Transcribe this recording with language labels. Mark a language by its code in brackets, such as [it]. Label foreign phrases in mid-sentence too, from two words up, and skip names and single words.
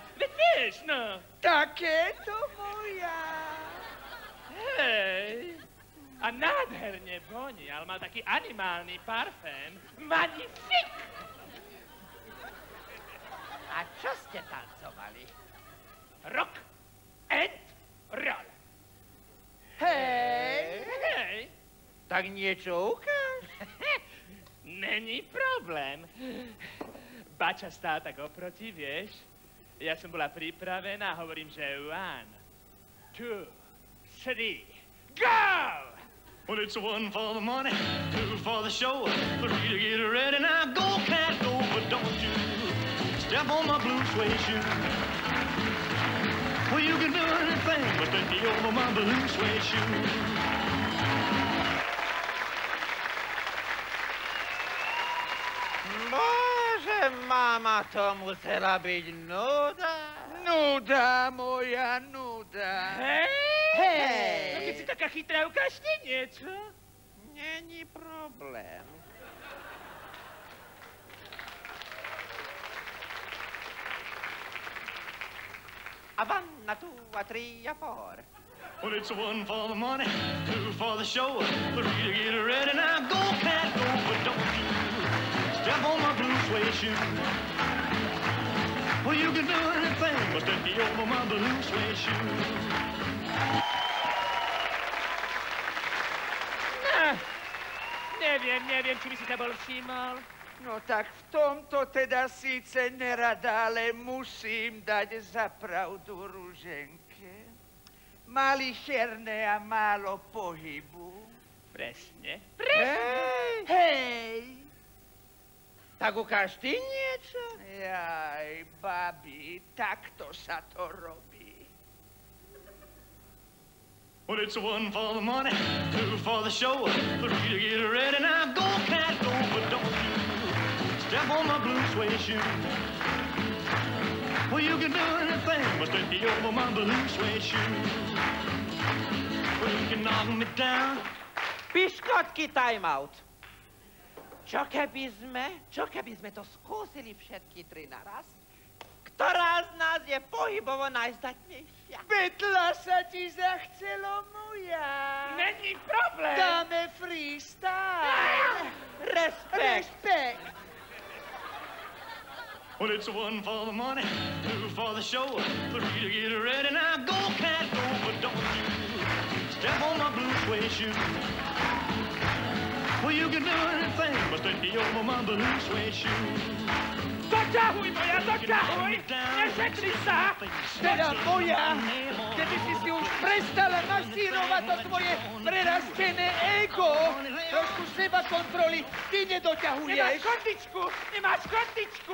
[sk] Veď vieš, no. Takéto moja. Hej. A nádherne vonial, mal taký animálny parfém. Magnifique! A čo ste tancovali? [en] Rock and roll. [sk] Hej. Hej. Tak niečo ukáž. [cs] Není problém. [sk] Bača stál tak oproti, vieš? Ja som bola pripravená, hovorím, že 1, 2, 3, go! [en] Well, it's 1 for the money, 2 for the show, 3 to get ready. Now go, cat, go, but don't you step on my blue suede shoe. Well, you can do anything but take me over my blue suede shoe. [sk] Bože, mama, to musela byť nuda. Nuda, moja nuda. Hej! Hej! No keď si taká chytrá, ukážte niečo. [cs] Není problém. A 1, a 2, a 3, a 4. [en] Well, it's 1 for the money, 2 for the show, 3 to get ready. Now go, cat, go, but don't you step on my blue suede shoe. Well, you can do anything but take me over my blue suede shoe. [sk] Neviem, či by si sa bol všimol. No tak v tomto teda síce nerada, ale musím dať za pravdu Ruženke. Malicherné a málo pohybu. Presne. Hej! Tak ukáž ty niečo? Jaj, babi, takto sa to robí. [en] Well, it's 1 for the money, 2 for the show, 3 to get ready. Now go, cat, go, but don't you step on my blue suede shoe. Well, you can do anything but take me over my blue suede shoe. Well, you can knock me down. [sk] Piškotky, [en] time out. [sk] Čo keby sme to skúsili všetky 3 naraz? Ktorá z nás je pohybovo najzdatnejšia? Betla sa ti zachcelo, moja. [cs] Není problém. [sk] Dáme freestyle. Respekt. [en] Well, it's 1 for the money, 2 for the show, 3 to get ready. Now go, cat, go, but don't you step on my blue suede shoe. Well, you can do anything but take me over my blue suede shoe. [sk] Doťahuj, moja, doťahuj! Nešetri sa! Teda moja, keby si už prestala masírovať to tvoje prerastené ego, trošku seba kontroly, ty nedoťahuješ. Nemáš kondičku!